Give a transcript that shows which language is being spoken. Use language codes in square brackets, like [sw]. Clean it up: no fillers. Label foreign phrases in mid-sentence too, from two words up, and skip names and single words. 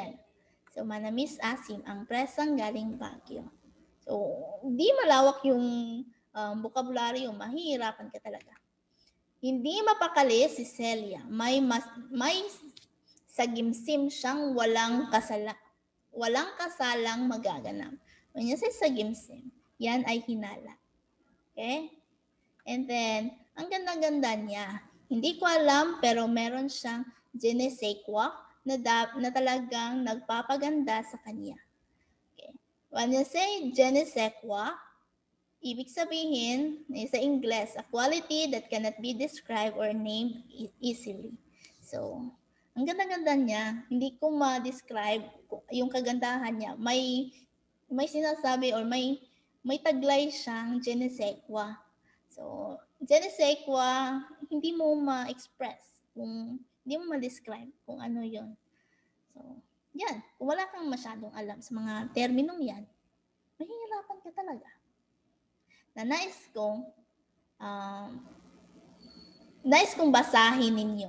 [tl] So, manamis asim ang presang galing Baguio. So, hindi malawak yung vocabulary, mahihirapan ka talaga. Hindi mapakali si Celia. May sagimsim siyang walang kasalang magaganap. [en] When you say [tl] sagimsim, yan ay hinala. Okay? [en] And then, [tl] ang ganda-ganda niya. Hindi ko alam, pero meron siyang [fr] je ne sais quoi [tl] na talagang nagpapaganda sa kanya. [en] Okay. When you say [fr] je ne sais quoi, [tl] ibig sabihin, sa Ingles, [en] a quality that cannot be described or named easily. [tl] So, ang ganda-ganda niya, hindi ko ma-describe yung kagandahan niya. May sinasabi or may taglay siyang [fr] je ne sais quoi. So, je ne sais quoi, [tl] hindi mo ma-express, hindi mo ma-describe kung ano yon. So, yan. Kung wala kang masyadong alam sa mga terminong yan, mahihirapan ka talaga. Na nais kong basahin ninyo.